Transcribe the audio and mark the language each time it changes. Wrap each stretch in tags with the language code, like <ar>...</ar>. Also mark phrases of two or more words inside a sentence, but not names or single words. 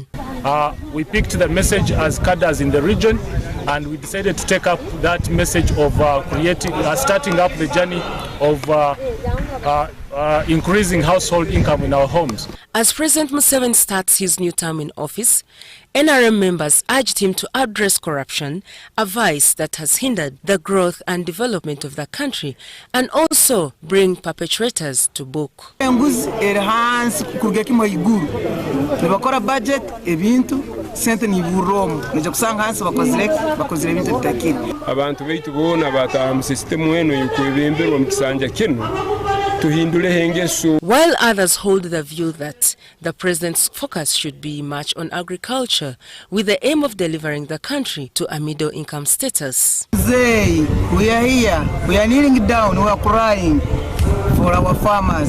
<en>We picked the message as cadres in the region, and we decided to take up that message of starting up the journey of increasing household income in our homes. As President Museveni starts his new term in office, NRM members urged him to address corruption, a vice that has hindered the growth and development of the country, and also bring perpetrators to book.</en> <nyo>Abantu baitu bona bata mu system wenu yukwebemberwa mu kisanja kino.</nyo> <en>While others hold the view that the president's focus should be much on agriculture with the aim of delivering the country to a middle-income status. We are here, we are kneeling down, we are crying for our farmers.</en>